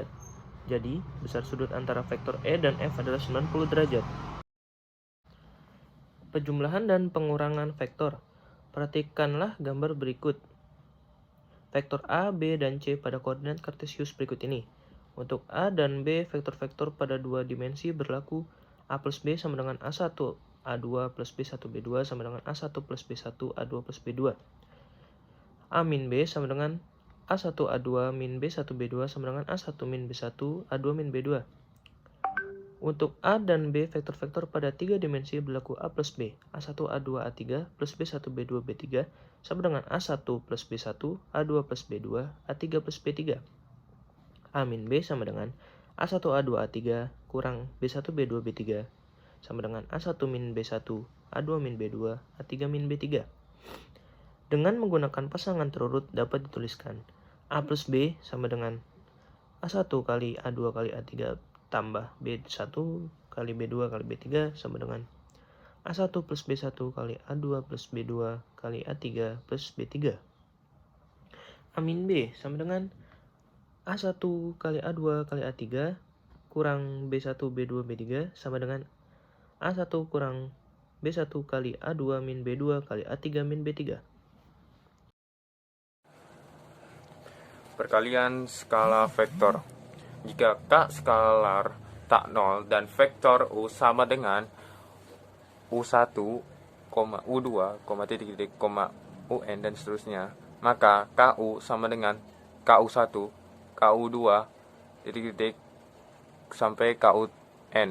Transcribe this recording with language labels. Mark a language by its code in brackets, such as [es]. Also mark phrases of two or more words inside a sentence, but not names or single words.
[id] Jadi, besar sudut antara vektor E dan F adalah 90 derajat. Penjumlahan dan pengurangan vektor. Perhatikanlah gambar berikut. Vektor A, B, dan C pada koordinat kartesius berikut ini. Untuk A dan B, vektor-vektor pada dua dimensi berlaku A plus B sama dengan A1, A2 plus B1, B2 sama dengan A1 plus B1, A2 plus B2. A min B sama dengan A1, A2 min B1, B2 sama dengan A1 min B1, A2 min B2. Untuk A dan B, vektor-vektor pada tiga dimensi berlaku A plus B, A1, A2, A3 plus B1, B2, B3 sama dengan A1 plus B1, A2 plus B2, A3 plus B3. A min B sama dengan A1, A2, A3 kurang B1, B2, B3 sama dengan A1 min B1, A2 min B2, A3 min B3. Dengan menggunakan pasangan terurut dapat dituliskan A plus B sama dengan A1 kali A2 kali A3 tambah B1 kali B2 kali B3 sama dengan A1 plus B1 kali A2 plus B2 kali A3 plus B3. A min B sama dengan A1 kali A2 kali A3 kurang B1 B2 B3 sama dengan A1 kurang B1 kali A2 min B2 kali A3 min B3. Perkalian skala vektor. Jika K skalar tak nol dan vektor U sama dengan U1, U2, titik-titik, UN dan seterusnya, maka KU sama dengan KU1, KU2, titik-titik, sampai KUN.